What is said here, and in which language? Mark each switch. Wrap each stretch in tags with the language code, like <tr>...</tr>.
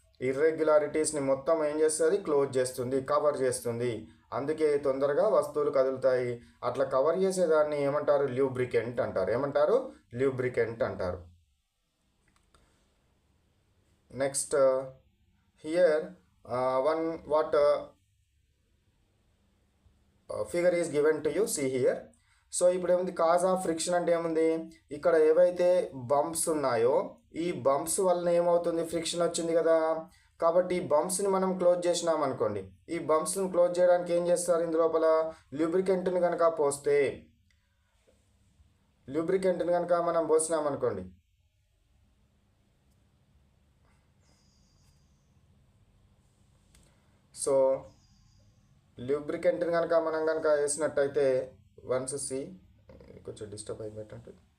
<te>ఇర్రెగ్యులారిటీస్ని మొత్తం ఏం చేస్తుంది, క్లోజ్ చేస్తుంది, కవర్ చేస్తుంది. అందుకే తొందరగా వస్తువులు కదులుతాయి. అట్లా కవర్ చేసేదాన్ని ఏమంటారు, ల్యూబ్రికెంట్ అంటారు. ఏమంటారు, ల్యూబ్రికెంట్ అంటారు.</te> <en>Next here what figure is given to you, see here.</en> <te>So ఇప్పుడు ఏముంది, కాజ్ ఆఫ్ ఫ్రిక్షన్ అంటే ఏముంది, ఇక్కడ ఏవైతే బంప్స్ ఉన్నాయో ఈ బంప్స్ వలన ఏమవుతుంది, ఫ్రిక్షన్ వచ్చింది కదా. కాబట్టి ఈ బంప్స్ని మనం క్లోజ్ చేసినాం అనుకోండి, ఈ బంప్స్ని క్లోజ్ చేయడానికి ఏం చేస్తారు, ఇందులోపల ల్యూబ్రికెంట్ని కనుక పోస్తే, ల్యూబ్రికెంట్ని కనుక మనం పోసినాం అనుకోండి, సో ల్యూబ్రికెంట్ని కనుక మనం కనుక వేసినట్టయితే వన్స్ సి కొంచెం డిస్టర్బ్ అయిపోయినట్టు.</te>